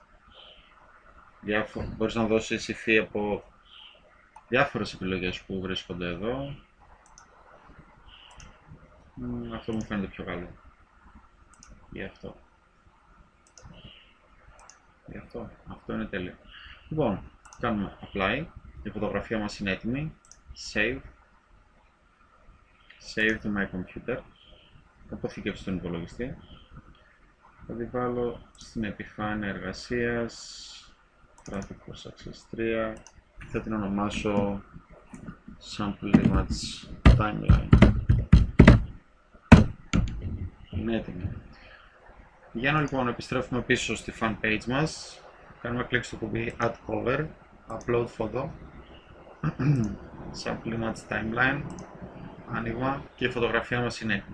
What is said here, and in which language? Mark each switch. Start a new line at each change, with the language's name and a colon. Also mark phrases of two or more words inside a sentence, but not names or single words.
Greek: Μπορείς να δώσεις υφή από διάφορες επιλογές που βρίσκονται εδώ. Αυτό μου φαίνεται πιο καλό. Γι' αυτό. Αυτό είναι τέλειο. Λοιπόν, κάνουμε apply. Η φωτογραφία μας είναι έτοιμη.
English: Save. Save to my computer.
Greek: Αποθήκευση στον υπολογιστή. Θα τη βάλω στην επιφάνεια εργασίας.
English: Traffic for Success 3.
Greek: Θα την ονομάσω Sample Image Timeline. Είναι έτοιμη. Πηγαίνω λοιπόν, επιστρέφουμε πίσω στη
English: fan page
Greek: μας. Κάνουμε κλικ στο κουμπί
English: Add Cover, Upload Photo,
Greek: Sample Image Timeline, άνοιγμα και η φωτογραφία μας είναι έτοιμη.